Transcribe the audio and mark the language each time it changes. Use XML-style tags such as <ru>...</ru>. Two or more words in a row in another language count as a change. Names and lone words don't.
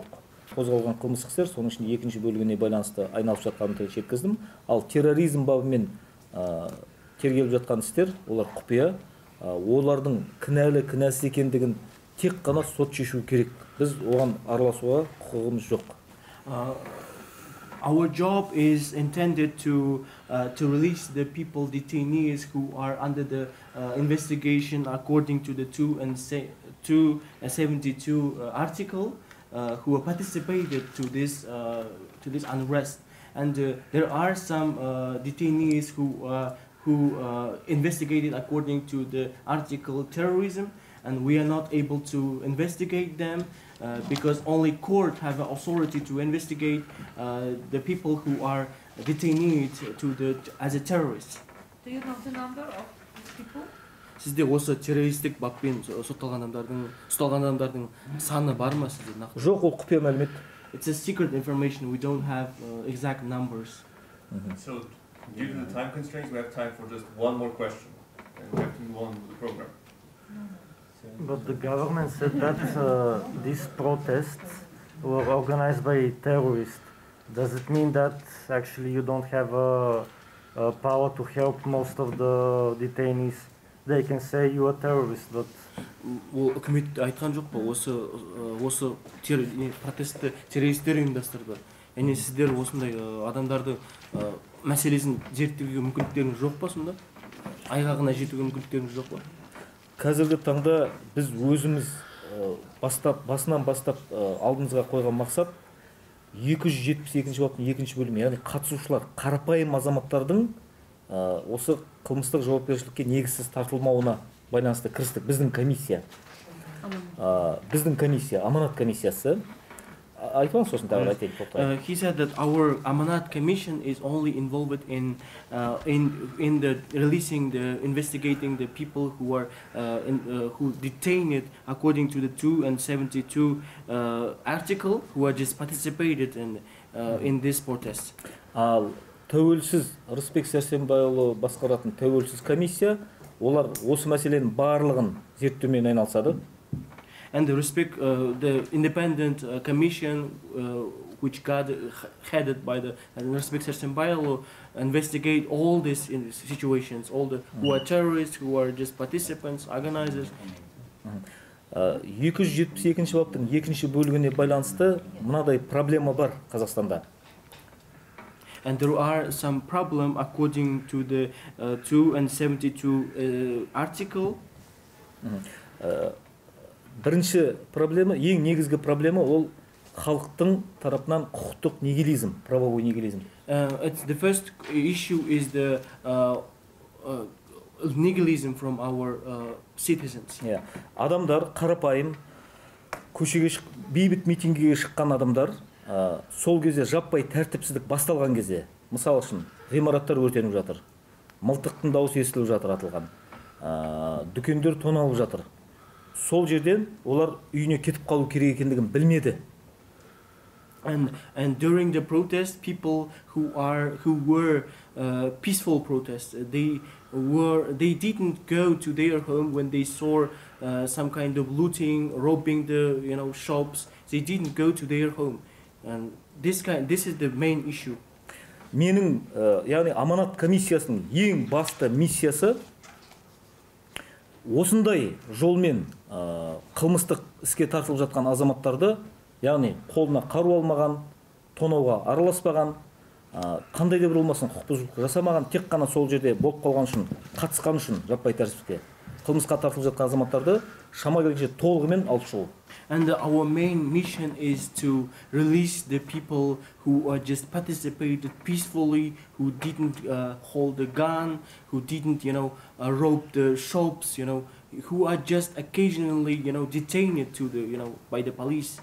<kk>Қозғалған қылмыстық істер соның ішінде екінші бөлігіне байланысты айналып жатқанын жеткіздім. Ал терроризм бабымен тергеліп жатқан істер, олар құпия, олардың кінәлі, кінәсіз екендігін тек қана сот шешу керек. Біз оған араласуға құқығымыз жоқ.</kk> <en>Our job is intended to release the people, detainees who are under the investigation according to the 272 article, who participated to this unrest. And there are some detainees who investigated according to the article terrorism, and we are not able to investigate them because only court have authority to investigate the people who are detained as a terrorist. Do you know the number of these people?</en> <kk>Сізде осы террористік баппен ұсталған адамдардың саны бар ма сізде нақты? Жоқ, ол құпия мәлімет.</kk> <en>It's a secret information. We don't have exact numbers. So, due to the time constraints, we have time for just one more question, and we have to move on with the program. But the government said that these protests were organized by terrorists. Does it mean that actually you don't have power to help most of the detainees? They can say you are terrorist, but</en> <kk>Ол үкімет айтқан жоқ па, осы протестті террористер ұйымдастырды. Яғни сіздер осындай адамдарды мәселесін зерттеуге мүмкіндіктеріңіз жоқ па сонда? Айғағына жетуге мүмкіндіктеріңіз жоқ па? Қазіргі таңда біз өзіміз басынан бастап алдымызға қойған мақсат 272 баптың 2-ші бөлімі, яғни қатысушылар қарапайым азаматтардың осы қылмыстық жауапкершілікке негізсіз тартылмауына байланысты кірістік. Біздің комиссия, Аманат комиссиясы. Айтпаңыз сосын тағы айтайын.</kk> <en>He said that our Amanat Commission is only involved in the releasing, investigating the people who are who detained according to the 272 article, who are just participated in this protest.</en> <kk>Ал тәуелсіз Рысбек Сәрсенбайұлы басқаратын тәуелсіз комиссия, олар осы мәселенің барлығын зерттеумен айналысады.</kk> <en>And the independent commission, which got headed by the Rısbek Sərsenbayoglu, investigate all these situations, all the who are terrorists, who are just participants, organizers.</en> <kk>272 баптың 2-ші бөлігіне байланысты мынадай проблема бар Қазақстанда.</kk> <en>And there are some problem according to the 272 article.</en> <kk>Бірінші проблема, ең негізгі проблема ол халықтың тарапынан құқықтық нигилизм,</kk> <ru>правовой нигилизм.</ru> <en>The first issue is the nihilism from our citizens.</en> <kk>Адамдар қарапайым көшеге бейбіт митингіге шыққан адамдар сол кезде жаппай тәртіпсіздік басталған кезде, мысал үшін ғимараттар өртеніп жатыр, мылтықтың дауысы естіліп жатыр атылған, дүкендер тоналып жатыр. Сол жерден олар үйіне кетіп қалу керек екендігін білмеді.</kk> <en>And during the protest, people who were peaceful protests, they didn't go to their home when they saw some kind of looting, robbing the shops. They didn't go to their home, and this is the main issue.</en> <kk>Менің яғни Аманат комиссиясының ең басты миссиясы осындай жолмен қылмыстық іске тартылып жатқан азаматтарды, яғни қолына қару алмаған, тонауға араласпаған, қандай да бір болмасын құқық бұзушылық жасамаған, тек қана сол жерде болып қалған үшін, қатысқан үшін жаппай тәртіпсіздікке қылмысқа тартылып жатқан азаматтарды шама келгенше толығымен алып шығу.</kk> <en>And our main mission is to release the people who are just participated peacefully, who didn't hold a gun, who didn't, rob the shops, who are just occasionally, detained by the police.</en>